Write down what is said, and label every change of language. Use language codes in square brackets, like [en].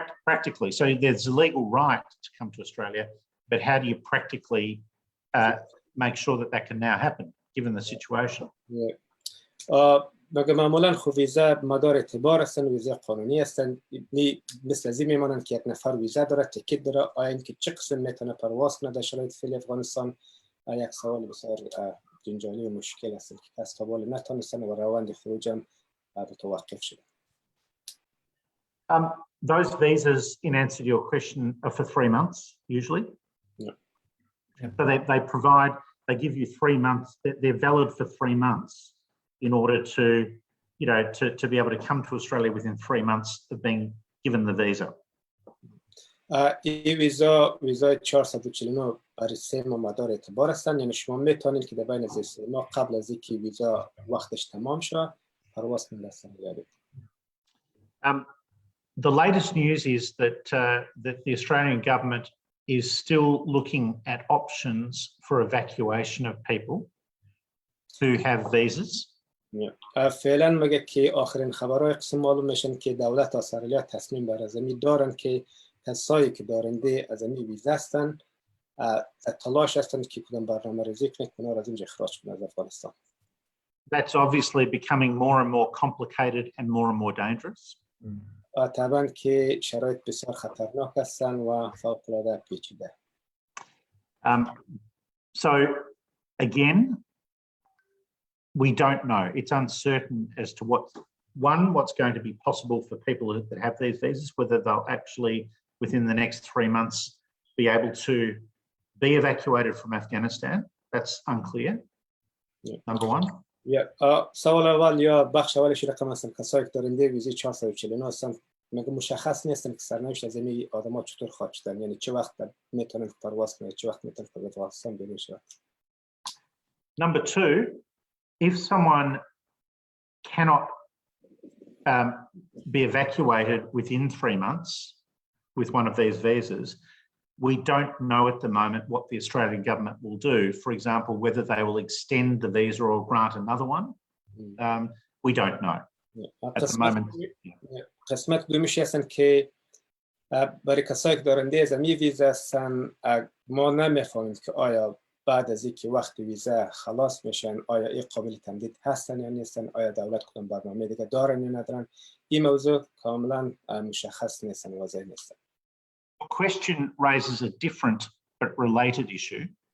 [en] Practically. So there's a legal right to come to Australia, but how do you practically make sure that can now happen, given the situation? [fa] مگه معمولا خب ویزا مدار اعتبار هستن، ویزا قانونی هستن، مثل از این میمانند که یک نفر ویزا داره، تیکت داره، آیا اینکه چه قسم میتونه پرواز کنه در شرایط فعلی افغانستان یک سوال بسیار جنجالی و مشکل است که از تا بالا نتونستن و روند خروج هم متوقف شده. [en] Those visas, in answer to your question, are for 3 months usually. Yeah. So they give you 3 months. They're valid for 3 months in order to be able to come to Australia within 3 months of being given the visa. [fa] این ویزای 449 برای 3 ماه مدار اعتبار هستند، یعنی شما میتونید که در بین از 3 ماه قبل از اینکه ویزا وقتش تمام شه پرواز کنید استرالیا. [en] The latest news is that the Australian government is still looking at options for evacuation of people who have visas. [fa] فعلا مگه که آخرین خبرهای قسم معلوم میشن که دولت استرالیا تصمیم بر ازمی دارن که کسایی که دارنده از این ویزا هستن تلاش هستند که کدام برنامه ریزی کنند که اونا را از اینجا اخراج کنند از افغانستان. [en] That's obviously becoming more and more complicated and more dangerous. [fa] طبعا که شرایط بسیار خطرناک هستند و فوق العاده پیچیده. [en] So again, we don't know. It's uncertain as to what's going to be possible for people that have these visas, whether they'll actually within the next 3 months be able to be evacuated from Afghanistan. That's unclear. Yeah. Number one. [fa] سوال اول یا بخش اولش رقم هستن کسایی که دارنده ویزای 449 هستن مگه مشخص نیستن که سرنوشت از این آدما چطور خواهد شد، یعنی چه وقت میتونن پرواز کنن، چه وقت میتونن به افغانستان برن. [en] Number two, if someone cannot be evacuated within 3 months with one of these visas, we don't know at the moment what the Australian government will do. For example, whether they will extend the visa or grant another one. We don't know at the moment. [fa] قسمت دومیش هستن که برای کسایی که دارنده از این ویزا هستن ما نمیفهمیم که آیا بعد از اینکه وقت ویزا خلاص میشن آیا این قابل تمدید هستن یا نیستن، آیا دولت کدام برنامه دیگه دارن یا ندارن. این موضوع کاملا مشخص نیستن، واضح نیستن. [en] The question raises a different but related issue.